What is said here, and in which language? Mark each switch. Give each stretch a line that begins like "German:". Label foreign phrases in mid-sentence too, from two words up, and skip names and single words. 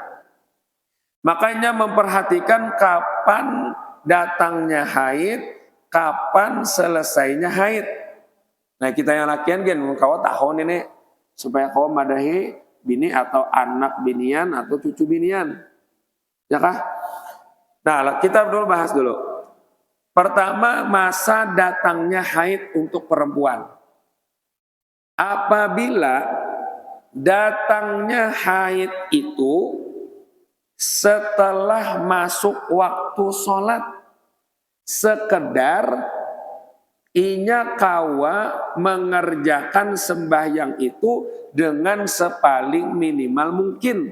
Indonesian: Makanya memperhatikan kapan datangnya haid, kapan selesainya haid.
Banjar: Nah, kita yang lakian kan kau tahun ini supaya kau madahi bini atau anak binian atau cucu binian. Ya kah?
Indonesian: Nah, kita dulu bahas dulu. Pertama, masa datangnya haid untuk perempuan. Apabila datangnya haid itu setelah masuk waktu sholat, sekedar inya kawa mengerjakan sembahyang itu dengan sepaling minimal mungkin.